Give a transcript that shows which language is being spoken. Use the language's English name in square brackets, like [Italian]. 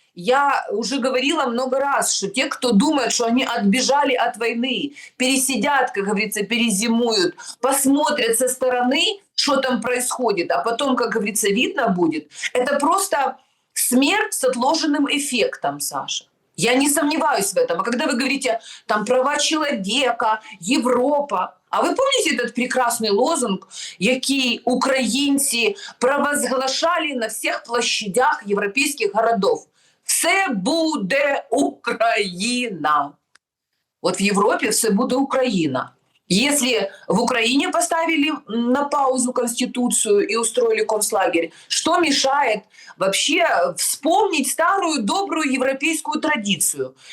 [Russian] Я уже говорила много раз, что те, кто думает, что они отбежали от войны, пересидят, как говорится, перезимуют, посмотрят со стороны, что там происходит, а потом, как говорится, видно будет. Это просто смерть с отложенным эффектом, Саша. Я не сомневаюсь в этом. А когда вы говорите, там, права человека, Европа, [Ukrainian] а ви пам'ятаєте этот прекрасний лозунг, який українці провозглашали на всіх площадях європейських городів? все буде Україна. [Russian] Вот в Европе [Ukrainian] все буде Украина. [Russian] Если в Украине поставили на паузу Конституцию и устроили концлагерь, что мешает вообще вспомнить старую добрую европейскую традицию?